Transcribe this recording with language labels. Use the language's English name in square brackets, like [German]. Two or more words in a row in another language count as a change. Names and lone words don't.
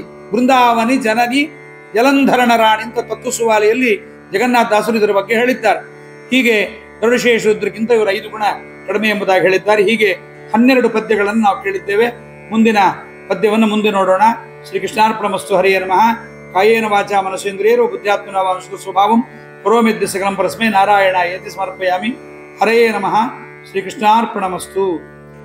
[Kannada] ಬೃಂದಾವನಿ ಜನನಿ ಜಲಂಧರನ ರಾಣಿ ಅಂತ ತತ್ವಸುವಾಲಿಯಲ್ಲಿ ಜಗನ್ನಾಥದಾಸರು ಇದರ ಬಗ್ಗೆ ಹೇಳಿದ್ದಾರೆ. ಹೀಗೆ ಗರುಡಶೇಷ ರುದ್ರಕ್ಕಿಂತ ಇವರು 5 ಗುಣ ಕಡಿಮೆ ಎಂಬುದಾಗಿ ಹೇಳಿದ್ದಾರೆ. ಹೀಗೆ 12 ಪದ್ಯಗಳನ್ನು ನಾವು ಕೇಳಿದ್ದೇವೆ. ಮುಂದಿನ ಪದ್ಯವನ್ನು ಮುಂದೆ ನೋಡೋಣ. [Sanskrit] ಶ್ರೀಕೃಷ್ಣಾರ್ಪಣಮಸ್ತು. ಹರಿಯೇ ನಮಃ. ಕಾಯೇನ ವಾಚಾ ಮನಸೇಂದ್ರಿಯೇರ್ವ ಬುದ್ಧ್ಯಾತ್ಮನಾ ವಾ ಅನುಸೃತ ಸ್ವಭಾವಂ ಕರೋಮಿ ಸಕಲಂ ಪರಸ್ಮೈ ನಾರಾಯಣಾಯೇತಿ ಸಮರ್ಪಯಾಮಿ. ಹರಯೇ ನಮಃ. ಶ್ರೀಕೃಷ್ಣಾರ್ಪಣಮಸ್ತು.